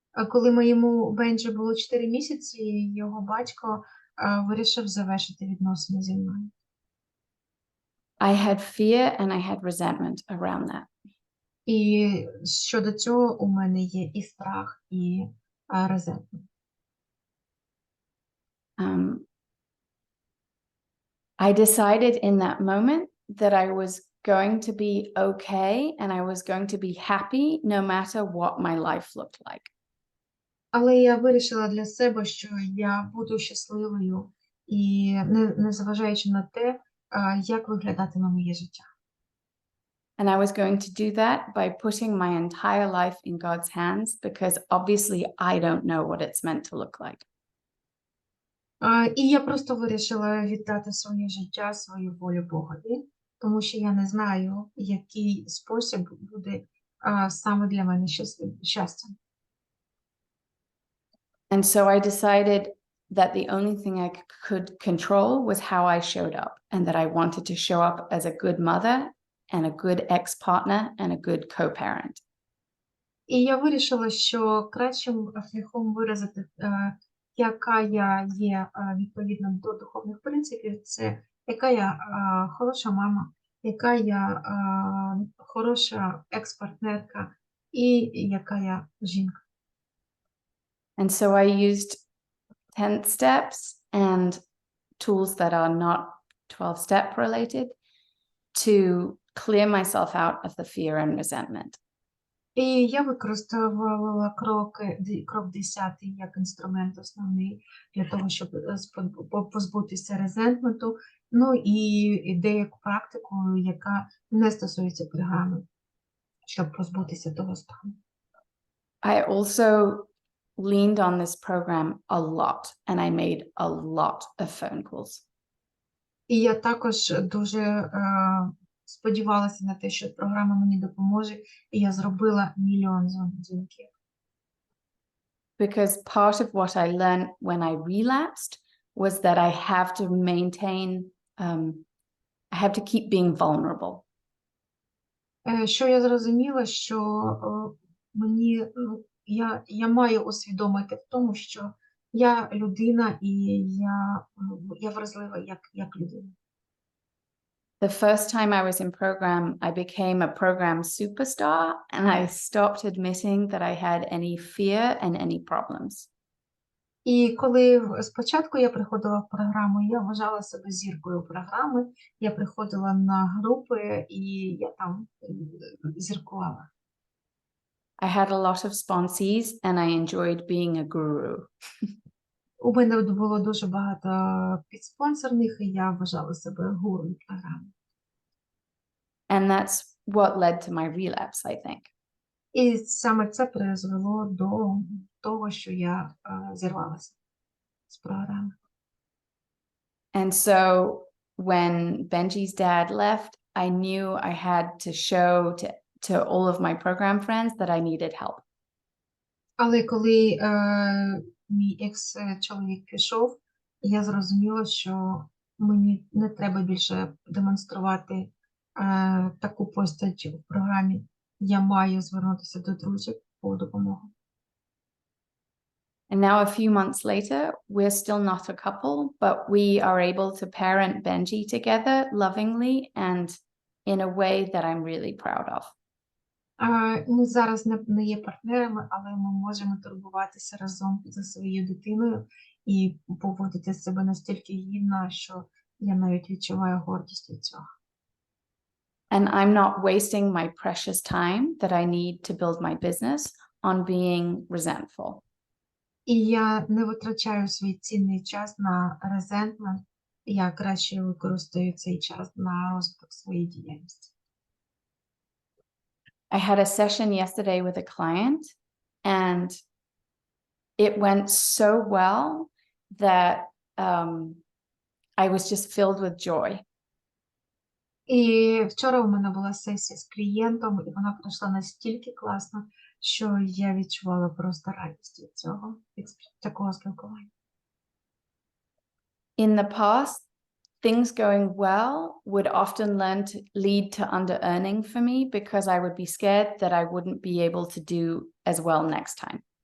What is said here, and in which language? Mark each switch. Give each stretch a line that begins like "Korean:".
Ukrainian: Коли моєму Бенджі було 4 місяці, його батько вирішив завершити відносини зі мною.
English: I had fear and I had resentment around that.
Ukrainian: І щодо цього у мене є і страх, і резентмент.
English: I decided in that moment that I was going to be okay and I was going to be happy no matter what my life looked like.
Ukrainian: Але я вирішила для себе, що я буду щасливою і не зважаючи на те, як виглядатиме моє життя.
English: And I was going to do that by putting my entire life in God's hands because obviously I don't know what it's meant to look like.
Ukrainian: І я просто вирішила віддати своє життя, свою волю Богові, тому що я не знаю, який спосіб буде саме для мене щастям.
English: And so I decided that the only thing I could control was how I showed up and that I wanted to show up as a good mother and a good ex-partner and a good co-parent.
Ukrainian: І я вирішила, що кращим шляхом виразити, яка я є відповідно до духовних принципів, це яка я хороша мама, яка я хороша екс-партнерка і яка я жінка.
English: And so I used 10 steps and tools that are not 12-step related to clear myself out of the fear and resentment.
Ukrainian: І я використовувала крок 10 як інструмент основний для того, щоб позбутися резентменту, ну і деяку практику, яка не стосується програми, щоб позбутися того стану.
English: I also leaned on this program a lot, and I made a lot of phone calls.
Ukrainian: І я також дуже сподівалася на те, що програма мені допоможе, і я зробила мільйон дзвінків.
English: Because part of what I learned when I relapsed was that I have to maintain, I have to keep being vulnerable.
Ukrainian: Що я зрозуміла, що мені, я маю усвідомити в тому, що я людина і я вразлива як людина.
English: The first time I was in program, I became a program superstar, and I stopped admitting that I had any fear and any problems.
Ukrainian: І коли спочатку я приходила в програму, я вважала себе зіркою програми, я приходила на групи і я там зіркувала.
English: I had a lot of sponsees, and I enjoyed being a guru.
Ukrainian: У мене було дуже багато підспонсорних, і я вважала себе гуру програми.
English: And that's what led to my relapse, I think.
Ukrainian: І саме це призвело до того, що я зірвалася з програми.
English: And so when Benji's dad left, I knew I had to show to all of my program friends that I needed help.
Ukrainian: Але коли мій екс-чоловік пішов, я зрозуміла, що мені не треба більше демонструвати таку постать в програмі. Я маю звернутися до друзів по допомогу.
English: And now, a few months later, we're still not a couple, but we are able to parent Benji together lovingly and in a way that I'm really proud of.
Ukrainian: Ми зараз не є партнерами, але ми можемо турбуватися разом за своєю дитиною і поводити себе настільки гідно, що я навіть відчуваю гордість від цього.
English: And I'm not wasting my precious time that I need to build my business on being resentful.
Ukrainian: І я не витрачаю свій цінний час на резентмент, я краще використаю цей час на розвиток своєї діяльності.
English: I had a session yesterday with a client, and it went so well that I was just filled with joy.
Ukrainian: І вчора у мене була сесія з клієнтом, і вона пройшла настільки класно, що я відчувала просто радість від цього, від такого спілкування.
English: In the past, things going well would often lead to under-earning for me because I would be scared that I wouldn't be able to do as well next time.